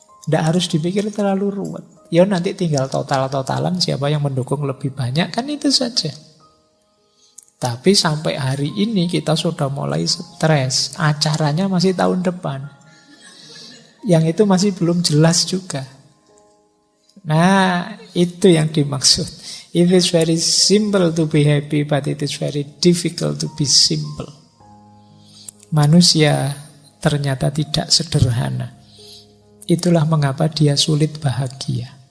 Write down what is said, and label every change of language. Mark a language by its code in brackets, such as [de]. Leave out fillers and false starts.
[id] Tidak harus dipikir terlalu ruwet. Ya nanti tinggal total-totalan siapa yang mendukung lebih banyak, kan itu saja. Tapi sampai hari ini kita sudah mulai stres. Acaranya masih tahun depan. Yang itu masih belum jelas juga. Nah, itu yang dimaksud. [en] It is very simple to be happy, but it is very difficult to be simple. [id] Manusia ternyata tidak sederhana. Itulah mengapa dia sulit bahagia.